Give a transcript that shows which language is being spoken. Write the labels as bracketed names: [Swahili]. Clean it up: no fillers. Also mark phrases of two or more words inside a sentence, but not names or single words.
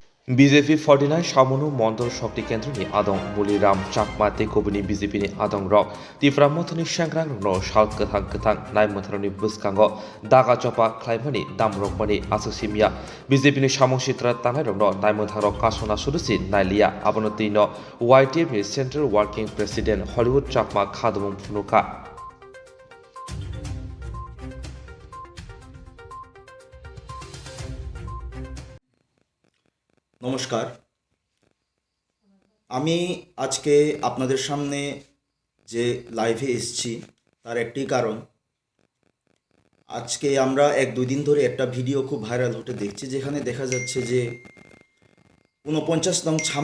[Kok Borok] BJP 49 সামনো মণ্ডল শক্তি কেন্দ্রनि आदं मुलिराम चाकमा तेकबनि BJPनि आदं रक तिफ्रामथनि सांग्रां रनो साल गोथां गोथां नायमथारनि बुसखांगो दागा चपा ख्लाइमानि दामरकमानि आसुसिमिया BJPनि सामंसित्रा तानाय रनो नायमथारक कासना सुदुसि नाइलिया आबनतिनो YTFनि [English] central working president [Kok Borok] हलिउड चाकमा खादमुं फुनुका [Bangla] নমস্কার। আমি আজকে আপনাদের সামনে যে লাইভে এসেছি তার একটি কারণ, আজকে আমরা 1-2 দিন ধরে একটা ভিডিও খুব ভাইরাল হতে দেখছি, যেখানে দেখা যাচ্ছে যে 49 নং